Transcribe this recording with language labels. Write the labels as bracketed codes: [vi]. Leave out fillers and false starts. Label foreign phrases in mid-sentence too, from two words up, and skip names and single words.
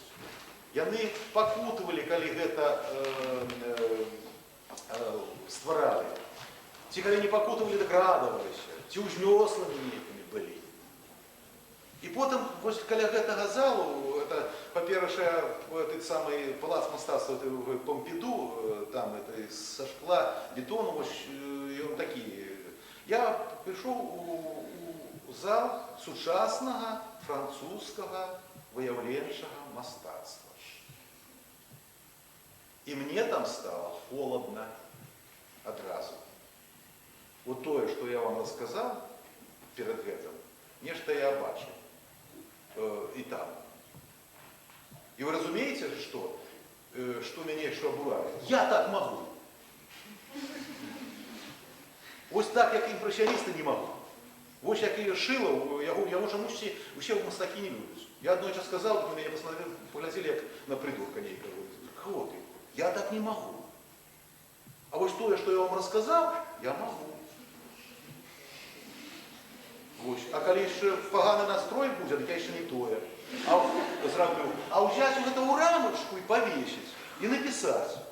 [be] Яны пакутавалі, калі гэта стваралі. Ці калі не пакутавалі, так радаваліся. Ці ўзнёслымі нейкімі былі. І потым, вось каля гэтага залу, это, па-першае, [ru] этот самый [be] палац мастацтва Помпіду, там, это са шкла, бетону, вось, ён такі. Я прыйшоў у зал сучаснага французскага выяўленчага мастацтва. [ru] И мне там стало холодно одразу. Вот то, что я вам рассказал перед этим, нечто я бачу и там. И вы разумеете, что меня что бывает? Я так могу. Вот так, как импрессионисты, не могу. [be] Вот як я Шилов, яго чамусь усе мастакі не любят. [ru] Я одной час сказал, меня посмотрели, поглядели, как на придурка нейкого. Кого ты? Я так не могу. А вот то, что я вам рассказал, я могу. Вот. А коли еще поганый настрой будет, я еще не тое. А взять вот эту рамочку и повесить, и написать.